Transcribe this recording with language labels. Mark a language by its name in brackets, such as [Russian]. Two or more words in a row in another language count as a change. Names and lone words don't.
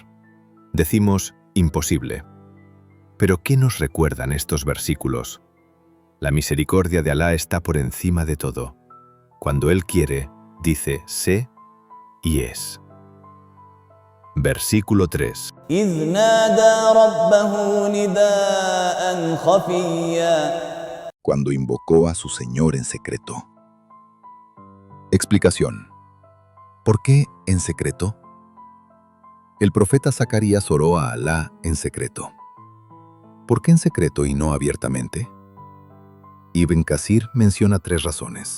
[Spanish] Decimos imposible. Pero ¿qué nos recuerdan estos versículos? La misericordia de Alá está por encima de todo. Cuando Él quiere, dice sé y es. Versículo 3. [Arabic] إذ نادى ربه نداء خفيا. [Spanish] Cuando invocó a su Señor en secreto. Explicación. ¿Por qué en secreto? El profeta Zacarías oró a Alá en secreto. ¿Por qué en secreto y no abiertamente? Ibn Kasir menciona 3 razones.